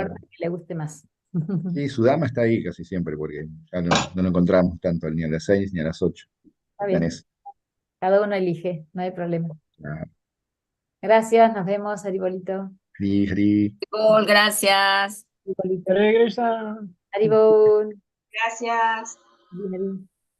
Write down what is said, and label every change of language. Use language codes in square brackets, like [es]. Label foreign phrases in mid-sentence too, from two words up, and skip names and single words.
[es] Ah, puerta que le guste más. sí, su dama está ahí casi siempre, porque ya no lo encontramos tanto ni a las 6 ni a las 8. Está Está en bien, eso. cada uno elige, no hay problema. Ah, Gracias, nos vemos, Aribolito. Hri, Hri. Cool, gracias. Aribolito. [sa] Hare Krishna. [es] Aribol. Gracias. Bien, bien.